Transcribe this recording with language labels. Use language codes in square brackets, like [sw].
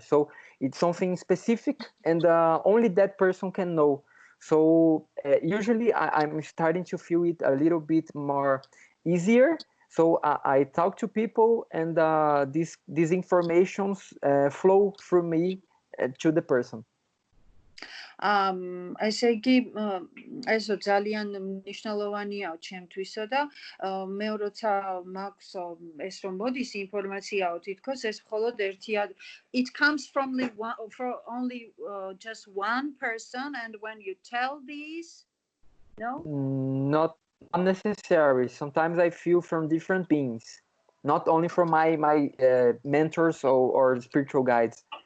[en] So it's something specific and only that person can know. So usually I'm starting to feel it a little bit more easier. So I talk to people and these informations flow through me to the person. [ka] ესე იგი ესო ძალიან მნიშვნელოვანია ჩემთვისო და მე როცა მაქვს ეს რომ მოდის ინფორმაციაო თითქოს ეს მხოლოდ ერთია [en] it comes from only just one person and when you tell these not necessary. Sometimes I feel from different beings, not only from my mentors or spiritual guides.